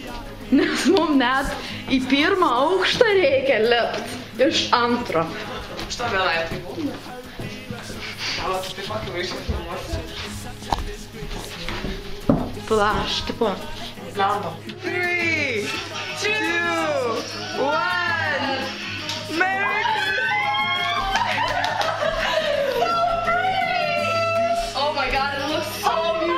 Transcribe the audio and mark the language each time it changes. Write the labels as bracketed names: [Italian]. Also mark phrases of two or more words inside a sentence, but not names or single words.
[Lithuanian] Nes mums net į pirmą aukštą reikia lipt iš antro. Što vienai tai būna? Gal tu taip pat vaiškai filmuosi? Plaš, tipo. Lemba. 3, 2, 1. [English] Merry Christmas! Oh my god, it looks so